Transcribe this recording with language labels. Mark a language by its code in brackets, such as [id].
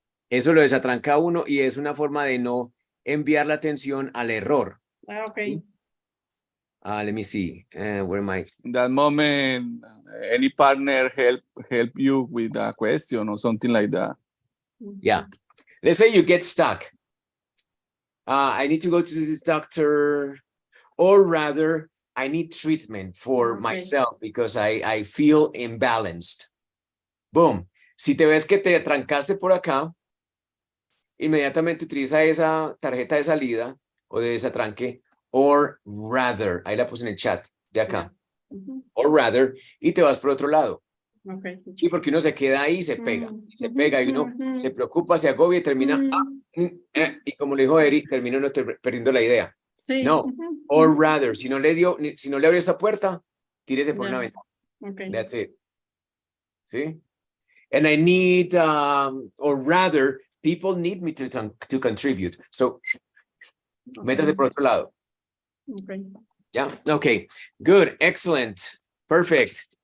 [es] Eso lo desatranca a uno y es una forma de no enviar la atención al error. [en] Okay. [es] ¿Sí? [en] Let me see. Where am I? In that moment, any partner help you with a question or something like that. Yeah. Let's say you get stuck. I need to go to this doctor, or rather, I need treatment for myself because I feel imbalanced. [es] Boom. Si te ves que te trancaste por acá, inmediatamente utiliza esa tarjeta de salida o de desatranque, [en] or rather. [es] Ahí la puse en el chat de acá. [en] Or rather, [es] y te vas por otro lado. [en] Okay. [es] Y porque uno se queda ahí y se pega, y uno se preocupa, se agobia y termina, y como le dijo Eri, termina uno perdiendo la idea. Sí. No, [en] or rather, [es] si no le abrió esta puerta, tírese por una ventana. [en] Okay. That's it. ¿Sí? And I need, or rather, people need me to contribute. [es] So, métase por otro lado. [en] Okay. Yeah, okay, good, excellent, perfect.